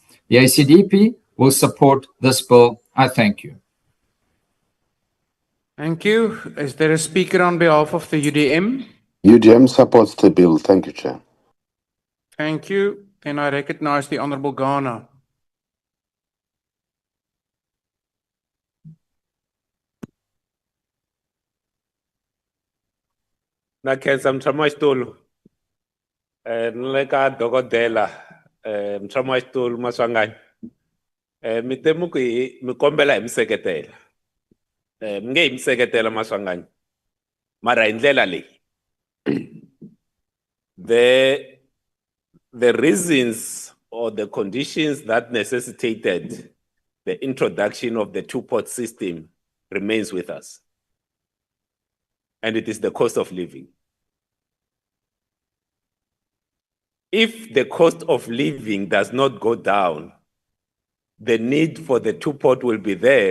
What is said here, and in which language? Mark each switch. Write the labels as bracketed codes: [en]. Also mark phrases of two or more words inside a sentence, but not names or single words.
[en] The ACDP will support this bill. I thank you. Thank you. Is there a speaker on behalf of the UDM? UDM supports the bill. Thank you, Chair. Thank you. Then I recognize the Honorable Ghana. [ts] Nakhenza mtshama wexitulu ni le ka dokodela mtshama wexitulu Maswanganyi mi temu ku mi kombela hi mi seketela mi nge hi mi seketela Maswanganyi mara hi ndlela leyi [en] the reasons or the conditions that necessitated the introduction of the two-pot system remains with us. And it is the cost of living. If the cost of living does not go down, the need for the two-pot will be there.